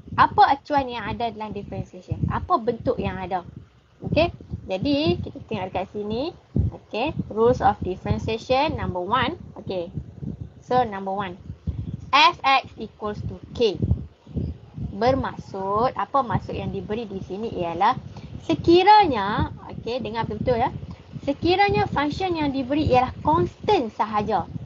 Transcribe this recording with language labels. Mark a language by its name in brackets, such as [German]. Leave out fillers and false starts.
[Malay] Apa acuan yang ada dalam differentiation? Apa bentuk yang ada? Okay. Jadi, kita tengok dekat sini. Okay. [English] Rules of differentiation number 1. Okay. So, number 1. Fx equals to k. [Malay] Bermaksud, apa maksud yang diberi di sini ialah sekiranya, okay, dengar betul ya. Sekiranya function yang diberi ialah constant sahaja.